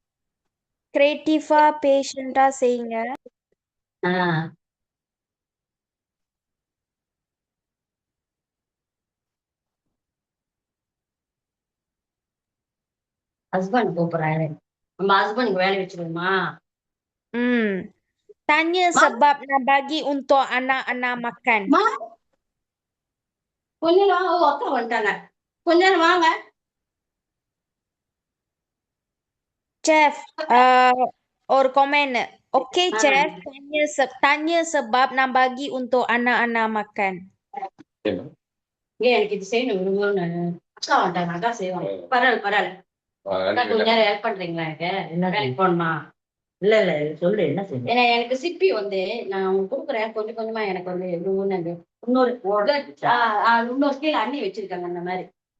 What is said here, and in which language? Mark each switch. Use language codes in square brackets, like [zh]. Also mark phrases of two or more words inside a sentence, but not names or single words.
[ta] கிரியேட்டிவா பேஷண்டா செய்யுங்க. ஹஸ்பண்ட் கூப்பிடுறாரு. நம்ம ஹஸ்பண்டுக்கு வேலை வச்சிருவோமா? [ms] Tanya sebab nak bagi untuk anak-anak makan. [ta] கொஞ்ச நேரம் அக்கா வந்துட்டாங்க. கொஞ்ச நேரம் வாங்க. Chef, ஒரு comment. [en] Okay, Chef. [ms] Tanya sebab nak bagi untuk anak-anak makan. [ta] எனக்கு இது செய்யணும் விரும்புன்னு அக்கா வந்துட்டாங்க. அக்கா செய்வாங்க. பரவாயில்ல கொஞ்ச நேரம் ஹெல்ப் பண்றீங்களா? எனக்கு வேலைக்கு போகணுமா? இல்ல இல்ல சொல்லு என்ன செய்யணும். ஏன்னா எனக்கு சிப்பி வந்து நான் உங்களுக்கு கொடுக்குறேன். கொஞ்சம் கொஞ்சமா எனக்கு வந்து இன்னொரு கீழே அண்ணி வச்சிருக்காங்க அந்த மாதிரி.